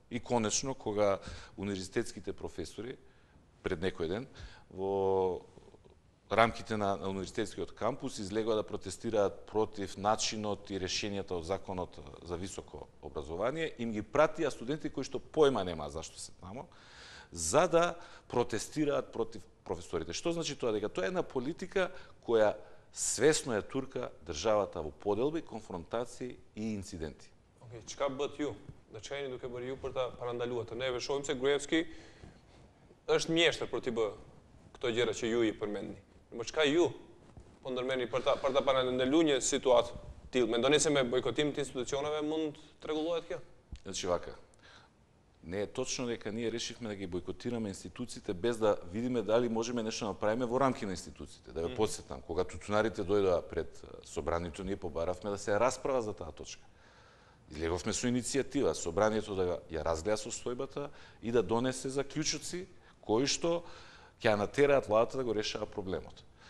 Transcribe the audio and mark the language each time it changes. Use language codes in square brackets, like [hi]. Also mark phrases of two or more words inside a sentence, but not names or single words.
[mk] И конечно кога универзитетските професори пред некој ден во рамките на универзитетскиот кампус излегоа да протестираат против начинот и решенијата од законот за високо образование, им ги пратија студенти кои што појма нема зашто се тамо, за да протестираат против професорите. Што значи тоа? Дека тоа е една политика која свесно ја турка државата во поделби, конфронтации и инциденти. Океј, [sq] çka bët ju? Dhe çka jeni duke bërë ju për ta parandaluar të? Neve shohim se Gruevski është mjeshtër për t'i bërë këto gjëra që ju i përmendni. Por çka ju po ndërmeni për ta parandaluar një situatë tillë? Mendoni se me bojkotim të institucioneve mund të rregullohet kjo? [mk] Значи вака, не е точно дека ние решивме да ги бойкотираме институциите без да видиме дали можеме нешто да направиме во рамки на институциите. Да ве потсетам, кога тутунарите дојдоа пред собранието, ние побаравме да се расправа за таа точка. Излеговме со иницијатива, собранието да ја разгледа состојбата и да донесе заклучоци кои што ќе натераат владата да го решава проблемот.